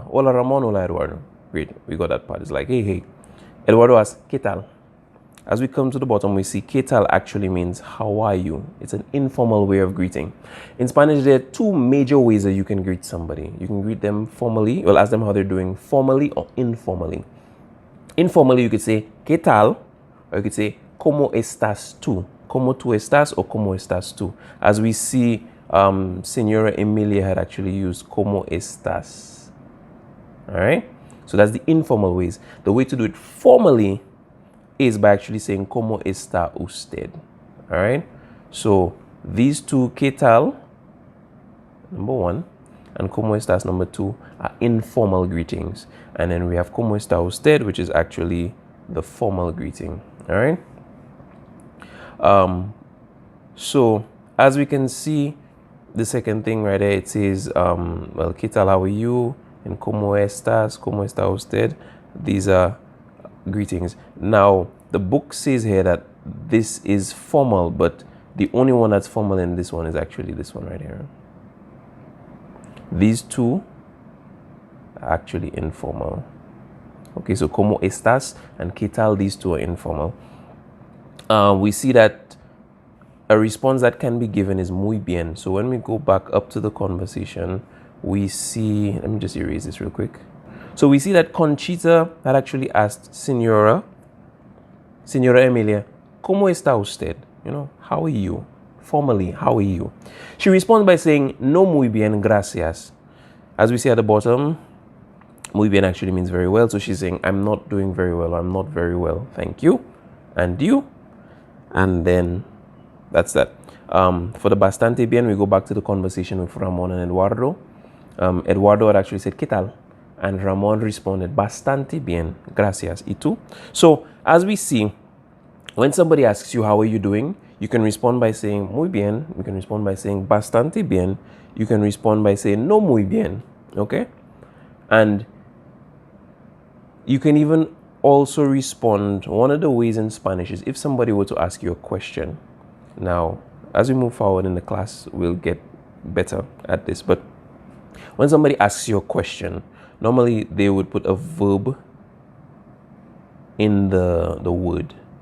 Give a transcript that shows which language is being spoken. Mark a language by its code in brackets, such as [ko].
[en] Hola, Ramon. Hola, Eduardo. Great. We got that part. It's like, hey, hey. Eduardo asked, [es] ¿Qué tal? [en] As we come to the bottom, we see [es] ¿Qué tal [en] actually means how are you? It's an informal way of greeting. In Spanish, there are two major ways that you can greet somebody. You can greet them formally, well, ask them how they're doing formally or informally. Informally, you could say [es] ¿Qué tal? [en] Or you could say [es] ¿Cómo estás tú? ¿Cómo tú estás or ¿Cómo estás tú? [en] As we see, Señora Emilia had actually used [es] ¿Cómo estás? [en] All right? So that's the informal ways. The way to do it formally is by actually saying [es] ¿Cómo está usted? [en] All right? So these two, [es] ¿Qué tal? [en] Number one, and [es] ¿Cómo estás? [en] Number two, are informal greetings. And then we have [es] ¿Cómo está usted? [en] Which is actually the formal greeting. All right? So as we can see, the second thing right there, it says, well, [es] ¿Qué tal? [en] How are you? And [es] ¿Cómo estás? ¿Cómo está usted? [en] These are greetings. Now, the book says here that this is formal, but the only one that's formal in this one is actually this one right here. These two are actually informal. Okay, so [es] ¿Cómo estás? [en] And [es] ¿Qué tal? [en] These two are informal. We see that a response that can be given is [es] muy bien. [en] So when we go back up to the conversation, we see, let me just erase this real quick. So we see that Conchita had actually asked Señora Emilia, [es] ¿Cómo está usted? [en] You know, how are you? Formally, how are you? She responds by saying, [es] no muy bien, gracias. [en] As we see at the bottom, [es] muy bien [en] actually means very well. So she's saying, I'm not doing very well. I'm not very well. Thank you. And you? And then that's that. For the [es] bastante bien, [en] we go back to the conversation with Ramon and Eduardo. [es] Eduardo [en] had actually said, [es] ¿Qué tal? [en] And Ramon responded, [es] bastante bien, gracias. ¿Y tú? [en] So as we see, when somebody asks you, how are you doing? You can respond by saying, [es] muy bien. [en] You can respond by saying, [es] bastante bien. [en] You can respond by saying, [es] no muy bien. [en] Okay? And you can even also respond, one of the ways in Spanish is if somebody were to ask you a question. Now, as we move forward in the class, we'll get better at this. But when somebody asks you a question, normally they would put a verb in the word.